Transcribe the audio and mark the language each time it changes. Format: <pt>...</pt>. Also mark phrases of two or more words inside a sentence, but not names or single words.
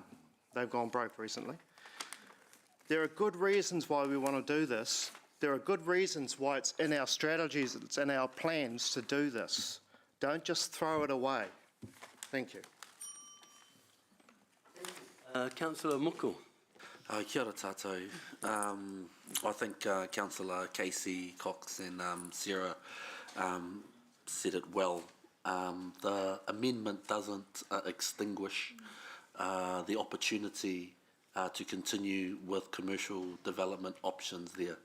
<en>They've gone broke recently. There are good reasons why we want to do this. There are good reasons why it's in our strategies, it's in our plans to do this. Don't just throw it away. Thank you. Councillor Muku.</en> <mi>Kia ora tātou.</mi> <en>I think Councillor Casey Cox and Sarah said it well. The amendment doesn't extinguish the opportunity to continue with commercial development options there.</en>